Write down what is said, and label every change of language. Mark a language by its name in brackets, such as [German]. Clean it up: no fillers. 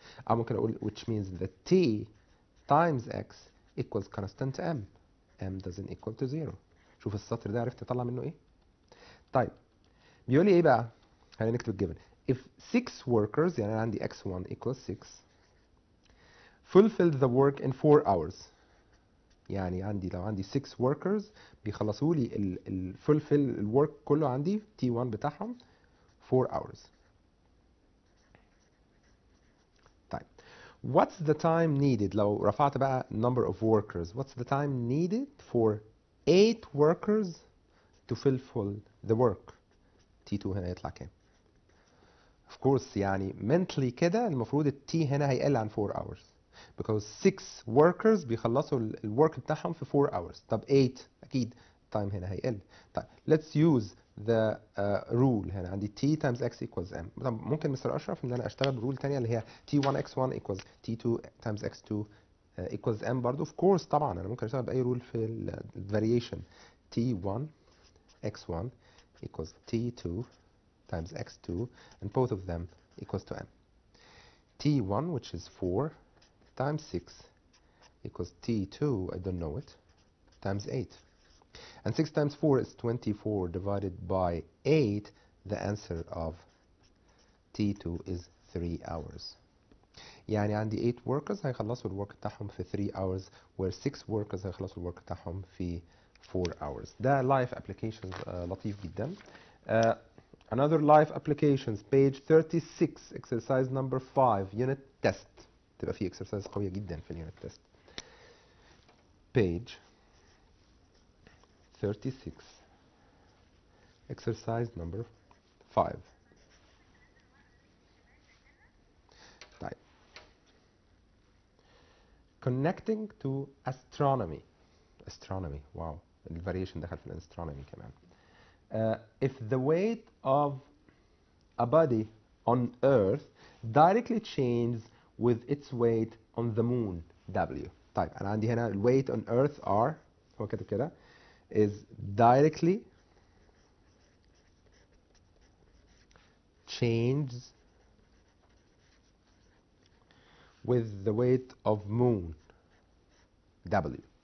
[Arabic] أو ممكن أقول [English] which means that T times x equals constant m. m doesn't equal to 0. [Arabic] شوف السطر ده عرفت أطلع منه إيه؟ طيب بيقول لي إيه بقى؟ خلينا نكتب الجبن. [English] If 6 workers, [Arabic] يعني أنا عندي [English] x1 equals 6, fulfill the work in 4 hours. [Arabic] يعني عندي لو عندي 6 workers بيخلصوا لي fulfill الwork كله عندي T1 بتاعهم 4 hours. [English] طيب what's the time needed [Arabic] لو رفعت بقى [English] number of workers, what's the time needed for 8 workers to fulfill the work? [Arabic] T2 هنا يطلع كام؟ of course يعني mentally كده المفروض التي هنا هيقل عن 4 hours because 6 workers بيخلصوا الwork بتاعهم في 4 hours. طب 8 اكيد time هنا هيقل. [English] طيب let's use the rule. [Arabic] هنا عندي [English] t times x equals m. [Arabic] طب ممكن مستر اشرف ان انا اشتغل برول تانية اللي هي [English] t1 x1 equals t2 times x2 equals m [Arabic] برضو. of course طبعا انا ممكن اشتغل باي رول في ال variation. [English] t1 x1 equals t2 times x2 and both of them equals to m. t1 which is 4 times 6 equals t2, I don't know it, times 8. And 6 times 4 is 24 divided by 8. The answer of t2 is 3 hours. [Arabic] يعني عندي 8 workers هيخلصوا الورك بتاعهم في 3 hours [English] where 6 workers [Arabic] هيخلصوا الورك بتاعهم في 4 hours. ده life applications لطيف جدا. [English] Another life applications page 36 exercise number 5 unit test. تبقى فيه exercise قوية جدا في الunit test. page 36 exercise number 5. طيب connecting to astronomy. [Arabic] astronomy wow الفاريشن دخل في الاسtronomy كمان. [English] If the weight of a body on Earth directly changes with its weight on the moon W. [Arabic] طيب أنا عندي هنا ال [English] weight on Earth R [Arabic] هو كاتب كده [English] is directly changes with the weight of moon W.